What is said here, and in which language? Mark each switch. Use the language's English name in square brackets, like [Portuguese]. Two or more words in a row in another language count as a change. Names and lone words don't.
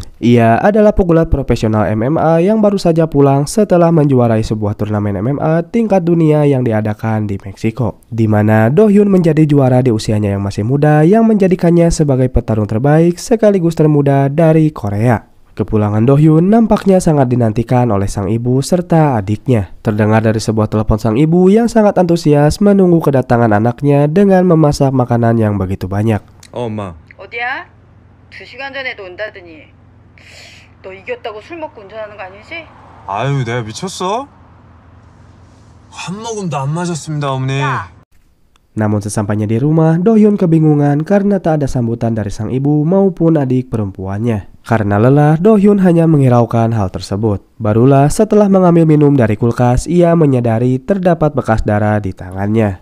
[Indonesian] Ia adalah pegulat profesional MMA yang baru saja pulang setelah menjuarai sebuah turnamen MMA tingkat dunia yang diadakan di Meksiko, di mana Do Hyun menjadi juara di usianya yang masih muda, yang menjadikannya sebagai petarung terbaik sekaligus termuda dari Korea. Kepulangan Do Hyun nampaknya sangat dinantikan oleh sang ibu serta adiknya. Terdengar dari sebuah telepon sang ibu yang sangat antusias menunggu kedatangan anaknya dengan memasak makanan yang begitu banyak. [Korean] 엄마. 어디야? 2시간 전에도 온다더니. 너 이겼다고 술 먹고 운전하는 거 아니지? 아유, 내가 미쳤어? 한 모금도 안 마셨습니다, 어머니. [Indonesian] Namun sesampainya di rumah, Do Hyun kebingungan karena tak ada sambutan dari sang ibu maupun adik perempuannya. Karena lelah, Do Hyun hanya menghiraukan hal tersebut. Barulah setelah mengambil minum dari kulkas, ia menyadari terdapat bekas darah di tangannya.